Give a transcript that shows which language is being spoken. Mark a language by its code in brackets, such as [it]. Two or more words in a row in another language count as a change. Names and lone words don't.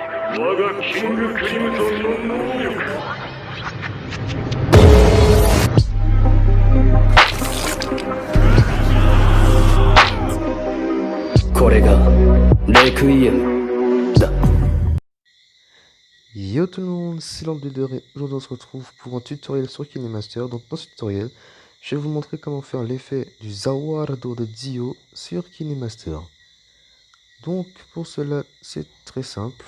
[ja] 我がキングクリムゾンの能力。これがレクイエムだ。 [fr] Yo tout le monde, c'est l'Ambleader et aujourd'hui on se retrouve pour un tutoriel sur KineMaster. Donc dans ce tutoriel, je vais vous montrer comment faire l'effet du Zawardo de Dio sur KineMaster. Donc pour cela, c'est très simple.